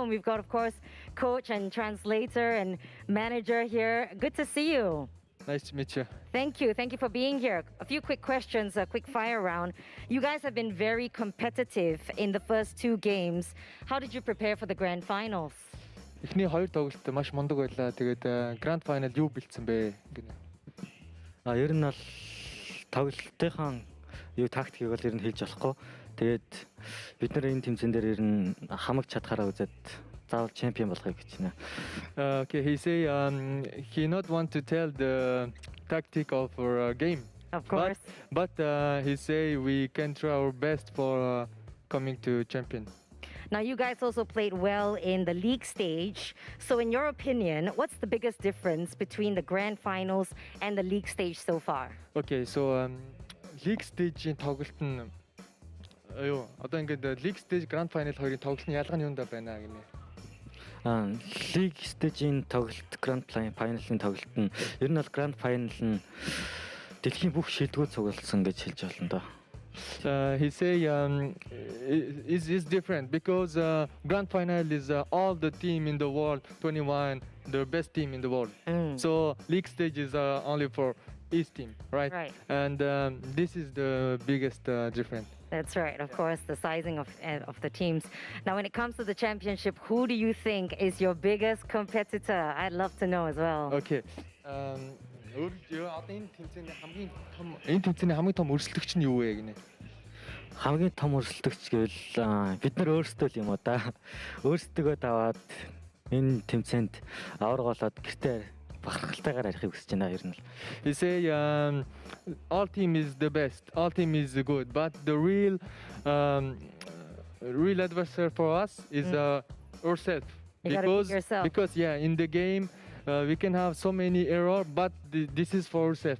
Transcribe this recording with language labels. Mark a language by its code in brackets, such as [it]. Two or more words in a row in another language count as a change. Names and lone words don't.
[en] And we've got, of course, coach and translator and manager here. Good to see you. Nice to meet you. Thank you. Thank you for being here. A few quick questions, a quick fire round. You guys have been very competitive in the first 2 games. How did you prepare for the grand finals? [mn] Эхний 2 тоглолт маш мундаг байлаа. Тэгээд [en] Grand Final [mn] юу бэлдсэн бэ? Ер нь бол тоглолтынхаа юу тактикийг бол ер нь хэлж болохгүй. Тэгээд бид нар энэ тэмцээн дээр ер нь хамаг чадхаараа үзээд заавал чемпион болохыг гэж байна. [en] Okay, he say he not want to tell the tactic of our game. Of course. But he say we can try our best for coming to champion. Now, you guys also played well in the league stage. So in your opinion, what's the biggest difference between the grand finals and the league stage so far? Okay, so league stage- [mn] ийн тоглолт нь одоо ингээд [en] league stage grand final [mn] хоёрын тоглолтын ялгаа нь юунд байна гинэ? [en] League stage- [mn] ийн тоглолт [en] grand final- [mn] ын тоглолт нь ер нь бол [en] grand final [mn] нь дэлхийн бүх шилдэгүүд цугласан гэж хэлж болно доо. [en] He say is different because grand final is all the team in the world 21 the best team in the world. Mm. So league stage is only for East team, right? Right. And this is the biggest difference. That's right. Of course, the sizing of the teams. Now, when it comes to the championship, who do you think is your biggest competitor? I'd love to know as well. Okay. [mn] Өөрөө одоо энэ тэмцээний хамгийн том өрсөлдөгч нь юу вэ гинэ? Хамгийн том өрсөлдөгч гэвэл бид нар өөрсдөө л юм уу да. Өөрсдөө даваад энэ тэмцээнд авраг болоод гэртээ бахархалтайгаар арихыг хүсэж байна ер нь л. [en] He say all team is the best, all team is good, but the real adversary for us is ourselves. You gotta beat yourself. Because in the game we can have so many error, but this is for ourselves.